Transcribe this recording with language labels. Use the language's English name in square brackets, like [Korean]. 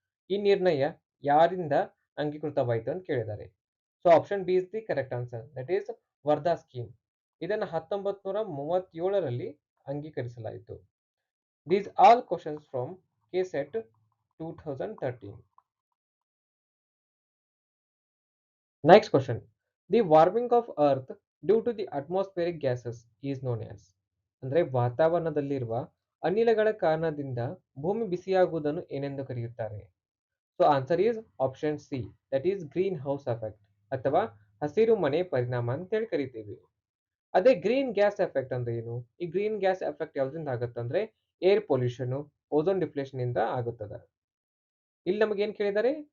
[Kannada] ಈ ನಿರ್ಣಯ ಯಾರಿಂದ ಅಂಗೀಕೃತವಾಯಿತು ಅಂತ ಕೇಳಿದ್ದಾರೆ. [English] So option B is the correct answer, that is Wardha scheme. [Kannada] ಇದನ್ನು 1937ರಲ್ಲಿ ಅಂಗೀಕರಿಸಲಾಯಿತು. [English] These all questions from KSET 2013. Next question. The warming of earth due to the atmospheric gases is known as [Kannada] ಅಂದ್ರೆ ವಾತಾವರಣದಲ್ಲಿರುವ ಅನಿಲಗಳ ಕಾರಣದಿಂದ ಭೂಮಿ ಬಿಸಿಯಾಗುವುದನ್ನು ಏನೆಂದು ಕರೆಯುತ್ತಾರೆ. [English] so answer is option C, that is greenhouse effect [Kannada] ಅಥವಾ ಹಸಿರು ಮನೆ ಪರಿಣಾಮ ಅಂತೇಳಿ ಕರಿತೀವಿ. ಅದೇ ಗ್ರೀನ್ ಗ್ಯಾಸ್ ಎಫೆಕ್ಟ್ ಅಂದ್ರೆ ಏನು? ಈ green gas effect ಯಾವ್ದ್ರಿಂದ ಆಗುತ್ತಂದ್ರೆ air pollution, ozone depletion ಇಂದ ಆಗುತ್ತದೆ. ಇಲ್ಲಿ ನಮಗೆ ಏನ್ ಕೇಳಿದ್ದಾರೆ?